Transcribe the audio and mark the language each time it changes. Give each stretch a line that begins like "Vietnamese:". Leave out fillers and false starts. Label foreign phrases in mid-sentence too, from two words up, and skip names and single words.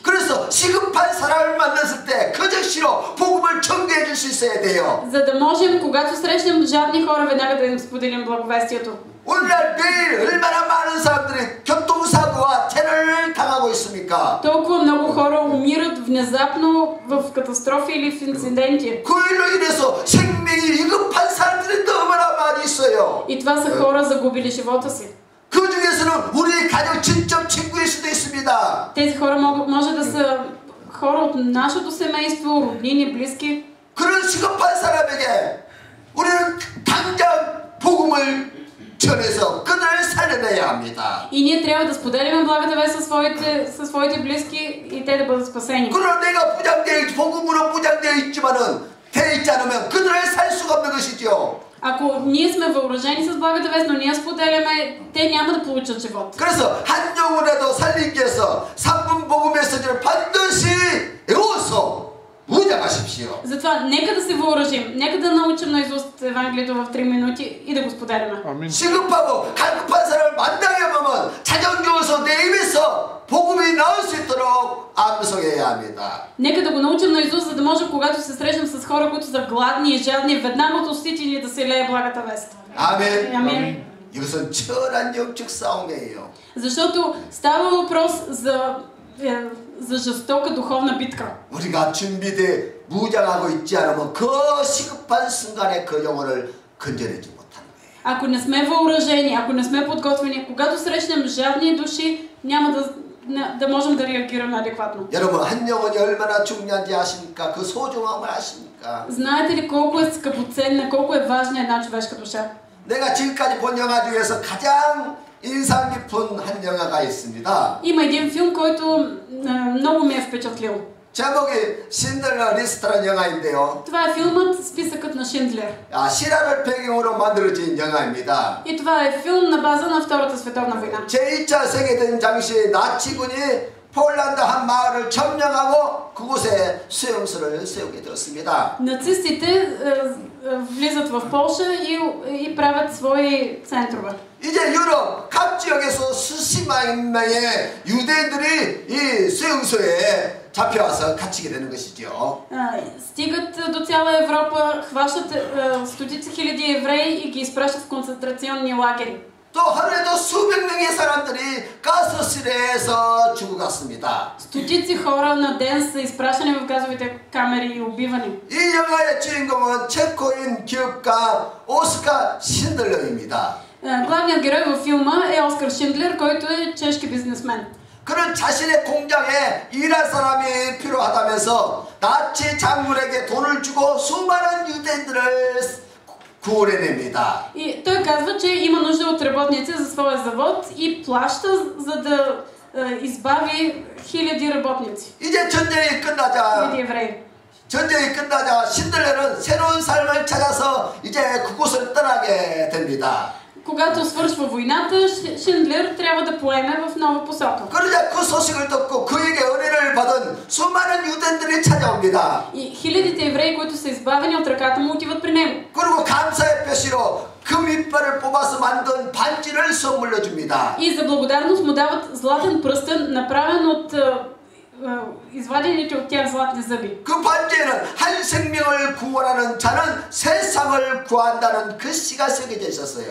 Korean: 그래서 시급한 사람을 만났을 때 그 즉시로 복음을 전개해 줄 수 있어야 돼요.
Bulgarian: За да можем, когато срещнем жадни хора, веднага да им споделим благовестието.
Korean: 오늘날 매일 얼마나 많은 사람들이 교통사고와 재난을 당하고 있습니까?
Bulgarian: Толкова много хора умират внезапно в катастрофи или в инциденти.
Korean: 그 일로 인해서 생명이 위급한 사람들이 너무나 많이 있어요.
Bulgarian: И това са хора загубили живота си.
Korean: 그 중에서는 우리 가족 친척 친구일 수도 있습니다.
Bulgarian: Тези хора може да са хора от нашето семейство, роднини, близки.
Korean: 그런 시급한 사람에게 우리는 당장 복음을 전해서 그들을 살려내야 합니다.
Bulgarian: И ние трябва да споделяме благата вест със своите близки и те да бъдат спасени.
Korean: 그러나 내가 복음으로 무장되어 있지만은 되어 있지 않으면 그들을 살 수가 없는 것이죠.
Bulgarian: Ако ние сме въоръжени с благата вест, но ние споделяме, те няма да получат живот.
Korean: 그래서 한 영혼이라도 살리기 위해서 3분 복음 메시지를 반드시 외워서 무장하십시오.
Bulgarian: Затова нека да се въоръжим, нека да научим наизуст Евангелието в 3 минути и да го споделяме.
Korean: 시급하고 갈급한 사람을 만나게 보면 자정 주어서 내 입에서 복음이 나올 수 있도록 꼭 암송해야 합니다.
Bulgarian: Нека да го научим наизуст, за да може, когато се срещнем с хора, които са гладни и жадни, веднага от устите ни да се лее благата вест.
Korean: 아멘.
Bulgarian: Амин.
Korean: 이것은 철한 영적 싸움이에요.
Bulgarian: Защото става въпрос за жестока духовна битка.
Korean: 우리가 준비돼 무장하고 있지 않으면 그 시급한 순간에 그 영혼을 건져내지 못하는 거예요.
Bulgarian: Ако не сме въоръжени, ако не сме подготвени, когато срещнем жадни души, няма да можем да реагираме адекватно.
Korean: 여러분 한 영혼이 얼마나 중요한지 아십니까? 그 소중함을 아십니까?
Bulgarian: Знаете ли колко е скъпоценна, колко е важна една човешка душа?
Korean: 내가 지금까지 본 영화 중에서 가장 인상 깊은 한 영화가 있습니다.
Bulgarian: Има един филм, който много ме е впечатлил.
Korean: 제목이 신들러 리스트라는 영화인데요.
Bulgarian: Това е филмът Списъкът на Шиндлер.
Korean: 실화를 배경으로 만들어진 영화입니다.
Bulgarian: И това е филм на база на Втората световна война.
Korean: 제2차 세계대전 당시에 나치군이 폴란드 한 마을을 점령하고 그곳에 수용소를 세우게 되었습니다.
Bulgarian: Нацистите влизат в Полша и правят свои центрове.
Korean: 이제 유럽 각 지역에서 수십만 명의 유대인들이 이 수용소에 잡혀와서 갇히게 되는 것이죠.
Bulgarian: Стигат до цяла Европа, хващат стотици хиляди евреи и ги изпращат в концентрационни лагери.
Korean: 또 하루에도 수백 명의 사람들이 가스실에서 죽어갔습니다.
Bulgarian: Стотици хора на ден са изпращани в газовите камери и убивани.
Korean: 이 영화의 주인공은 체코인 기업가 오스카 신들러입니다.
Bulgarian: Главният герой във филма е Оскар Шиндлер, който е чешки бизнесмен.
Korean: 그는 자신의 공장에 일할 사람이 필요하다면서 나치 장군에게 돈을 주고 수많은 유대인들을 구원해냅니다.
Bulgarian: И той казва, че има нужда от работници за своя завод и плаща, за да избави хиляди работници.
Korean: 이제 전쟁이 끝나자
Bulgarian: Хиляди евреи.
Korean: 전쟁이 끝나자 신들레는 새로운 삶을 찾아서 이제 그곳을 떠나게 됩니다.
Bulgarian: Когато свършва войната, Шиндлер трябва да поеме в нова посока.
Korean: 그러자 그 소식을 듣고 그에게 은혜를 받은 수많은 유대인들이 찾아옵니다.
Bulgarian: И хилядите евреи, които са избавени от ръката му, отиват при него.
Korean: 그리고 감사의 표시로 금이빨을 뽑아서 만든 반지를 선물로 줍니다.
Bulgarian: И за благодарност му дават златен пръстен, направен от извадените от тях златни зъби.
Korean: 그 반지에는 한 생명을 구원하는 자는 세상을 구한다는 글씨가 새겨져 있었어요.